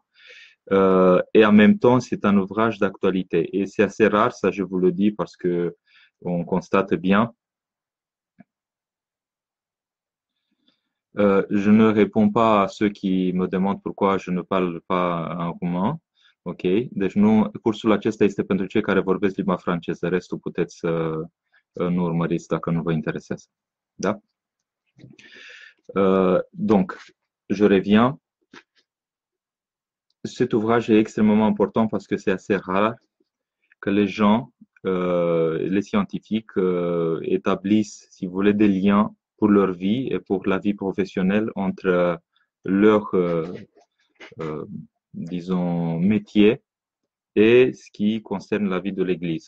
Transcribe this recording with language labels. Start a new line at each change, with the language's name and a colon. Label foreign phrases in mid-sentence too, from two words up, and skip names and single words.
French: Et en même temps, c'est un ouvrage d'actualité. Et c'est assez rare, ça je vous le dis, parce que on constate bien. Je ne réponds pas à ceux qui me demandă pourquoi je ne parle pas en roumain. Ok?
Romanian: Deci nu, cursul acesta este pentru cei care vorbesc limba franceză. Restul puteți să nu urmăriți dacă nu vă interesează. Da?
French: Donc, je reviens. Cet ouvrage est extrêmement important parce que c'est assez rare que les gens, les scientifiques, établissent, si vous voulez, des liens pour leur vie et pour la vie professionnelle entre leur, disons, métier et ce qui concerne la vie de l'Église.